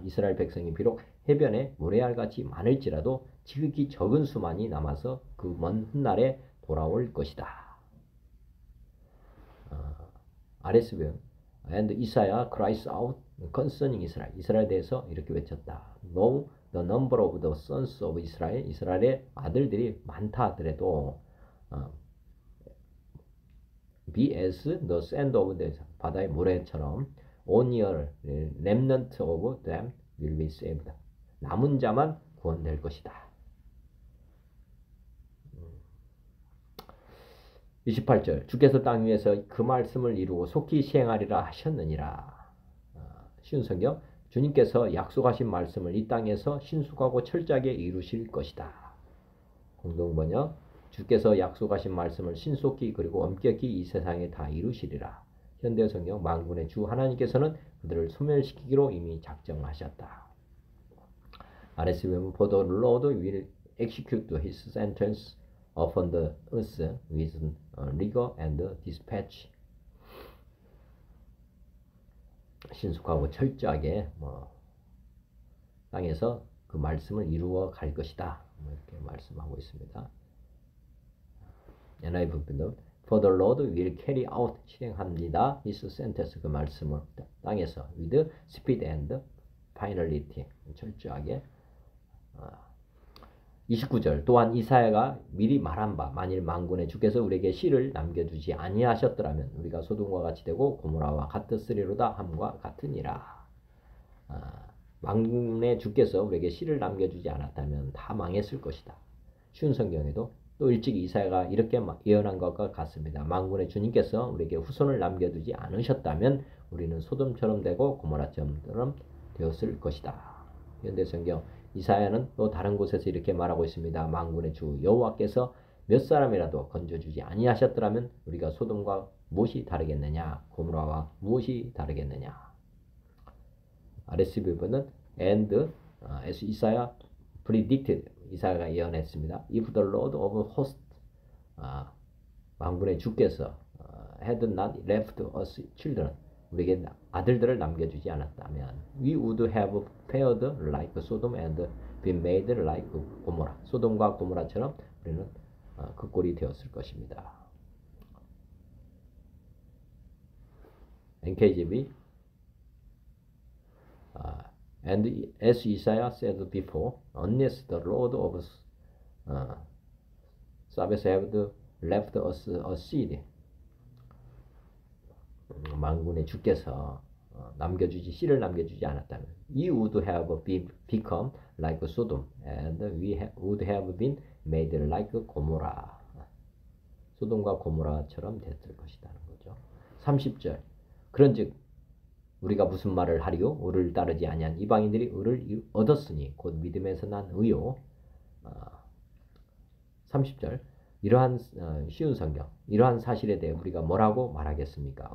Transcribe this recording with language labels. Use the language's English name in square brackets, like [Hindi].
[Korean] 이스라엘 백성이 비록 해변에 모래알같이 많을지라도 지극히 적은 수만이 남아서 그 먼 훗날에 돌아올 것이다. [English] RSV And Isaiah cries out concerning Israel. [Korean] 이스라엘에 대해서 이렇게 외쳤다. [English] Though the number of the sons of Israel. [Korean] 이스라엘의 아들들이 많다 하더라도 [English] be as the sand of the [Korean] 바다의 모래처럼 [English] only a remnant of them will be saved. [Korean] 남은 자만 구원될 것이다. 28절 주께서 땅 위에서 그 말씀을 이루고 속히 시행하리라 하셨느니라. 쉬운 성경. 주님께서 약속하신 말씀을 이 땅에서 신속하고 철저하게 이루실 것이다. 공동번역. 주께서 약속하신 말씀을 신속히 그리고 엄격히 이 세상에 다 이루시리라. 현대성경. 만군의 주 하나님께서는 그들을 소멸시키기로 이미 작정하셨다. [English] RSV는 For the Lord will execute his sentence upon the earth with rigor and dispatch. [Korean] 신속하고 철저하게 땅에서 그 말씀을 이루어 갈 것이다. 이렇게 말씀하고 있습니다. [English] NIV도 For the Lord will carry out [Korean] 실행합니다. [English] His sentence [Korean] 그 말씀을 땅에서 [English] with speed and finality [Korean] 철저하게. 29절 또한 이사야가 미리 말한 바 만일 만군의 주께서 우리에게 씨를 남겨두지 아니하셨더라면 우리가 소돔과 같이 되고 고모라와 같으리로다 함과 같으니라. 만군의 주께서 우리에게 씨를 남겨주지 않았다면 다 망했을 것이다. 쉬운 성경에도 또 일찍 이사야가 이렇게 예언한 것과 같습니다. 만군의 주님께서 우리에게 후손을 남겨두지 않으셨다면 우리는 소돔처럼 되고 고모라처럼 되었을 것이다. 현대성경. 이사야는 또 다른 곳에서 이렇게 말하고 있습니다. 만군의 주 여호와께서 몇 사람이라도 건져주지 아니하셨더라면 우리가 소돔과 무엇이 다르겠느냐? 고모라와 무엇이 다르겠느냐? [English] RSV는 And as Isaiah predicted. [Korean] 이사야가 예언했습니다. [English] If the Lord of hosts [Korean] 만군의 주께서 [English] had not left us children. [Korean] 우리에게 아들들을 남겨주지 않았다면 [English] we would have fared like Sodom and been made like Gomorrah. [Korean] 소돔과 고모라처럼 우리는 그 꼴이 되었을 것입니다. [English] NKJV And as Isaiah said before, unless the Lord of Sabbath have left us a seed. [Korean] 만군의 주께서 씨를 남겨주지 않았다면 [English] we would have become like Sodom and we would have been made like Gomorrah. [Korean] 소돔과 고모라처럼 됐을 것이라는 거죠. 30절. 그런즉 우리가 무슨 말을 하리요? 의를 따르지 아니한 이방인들이 의를 얻었으니 곧 믿음에서 난 의요. 30절. 이러한 쉬운 성경, 이러한 사실에 대해 우리가 뭐라고 말하겠습니까?